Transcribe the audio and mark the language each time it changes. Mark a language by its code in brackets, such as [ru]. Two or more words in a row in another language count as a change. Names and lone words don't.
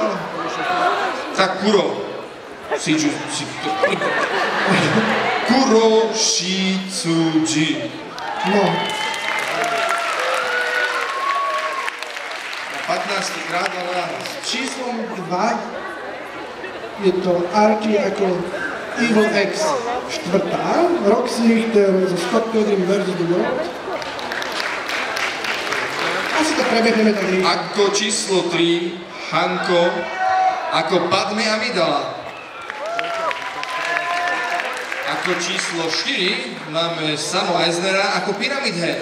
[sk] Tak Kuro. Kuroshitsuji. No. Na 15. krát, ale áno. S číslom 2 je to Archie ako Evil X 4. Roxy Richter zo Scott Pilgrim vs. The World. Asi to prebehneme tak rýchlo. Ako číslo 3, Hanko, ako Padme Amidala. Ako číslo 4 máme Samo Eisnera ako Pyramid Head.